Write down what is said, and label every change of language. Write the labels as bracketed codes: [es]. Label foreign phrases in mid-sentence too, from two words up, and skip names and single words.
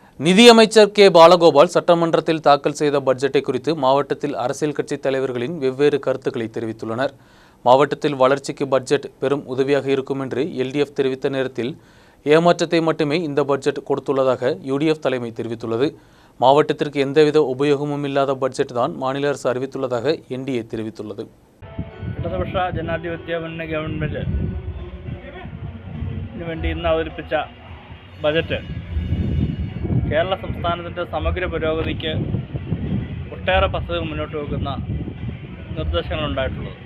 [ta] நிதியமைச்சர் கே பாலகோபால் சட்டமன்றத்தில் தாக்கல் செய்த பட்ஜெட்டை குறித்து மாவட்டத்தில் அரசியல் கட்சி தலைவர்களின் வெவ்வேறு கருத்துக்களை தெரிவித்துள்ளனர். மாவட்டத்தில் வளர்ச்சிக்கு பட்ஜெட் பெரும் உதவியாக இருக்கும் என்று எல்டிஎஃப் தெரிவித்த நேரத்தில் ஏமாற்றத்தை மட்டுமே இந்த பட்ஜெட் கொடுத்துள்ளதாக யுடிஎஃப் தலைமை தெரிவித்துள்ளது. மாவட்டத்திற்கு எந்தவித உபயோகமும் இல்லாத பட்ஜெட் தான் மாநில அரசு அறிவித்துள்ளதாக என்டிஏ தெரிவித்துள்ளது. [ml] ഇടതുപക്ഷ ജനാധിപത്യ മുന്നണി ഗവൺമെൻറ് വേണ്ടി ഇന്ന് അവതരിപ്പിച്ച ബജറ്റ് കേരള സംസ്ഥാനത്തിൻ്റെ സമഗ്ര പുരോഗതിക്ക് ഒട്ടേറെ പദ്ധതികൾ മുന്നോട്ട് വെക്കുന്ന നിർദ്ദേശങ്ങളുണ്ടായിട്ടുള്ളത്.